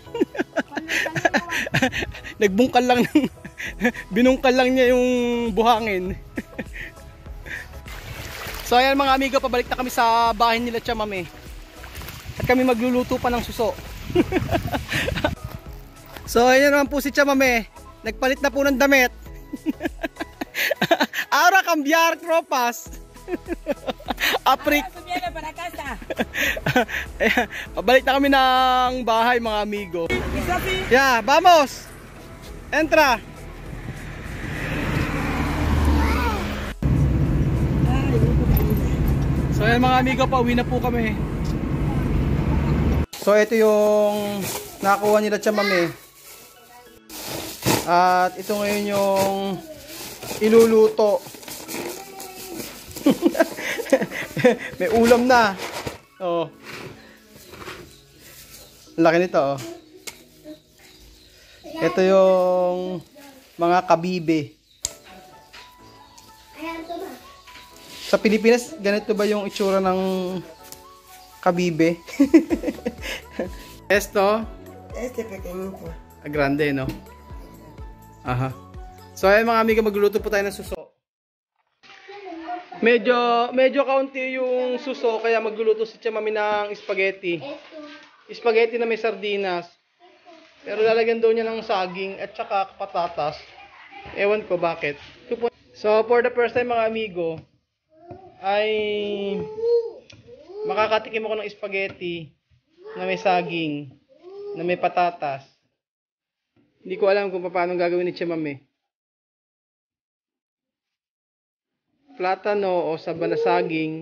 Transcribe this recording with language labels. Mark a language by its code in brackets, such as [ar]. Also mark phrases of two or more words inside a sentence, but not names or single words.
[tl] Nagbungkal lang ng binungkal lang niya yung buhangin. So ayan mga amigo, pabalik na kami sa bahay nila Chamame. At kami magluluto pa ng suso. So ayan naman po si Chamame. Nagpalit na po ng damit. [es] Ahora cambiar tropas. Aprik. [tl] Pabalik na kami ng bahay mga amigo. [es] Yeah, vamos. Entra. [tl] So ayan mga amigo, pauwi na po kami. So ito yung nakuha nila Chamame. At ito ngayon yung iluluto. May ulam na. Oh. Laki nito, oh. Ito yung mga kabibe. Sa Pilipinas, ganito ba yung itsura ng kabibe? [es] Esto? Este pequeñito. Grande, no? Aha. [tl] So, ayan mga amiga, magluluto po tayo ng suso. Medyo kaunti yung suso, kaya magluluto si Chamame ng spaghetti. Spaghetti na may sardinas. Pero lalagyan daw niya ng saging at saka patatas. Ewan ko bakit. So, [en] for the first time [tl] mga amigo, ay makakatikim ako ng spaghetti na may saging, na may patatas. Hindi ko alam kung paano gagawin ni Chamame. Platano o saba na saging.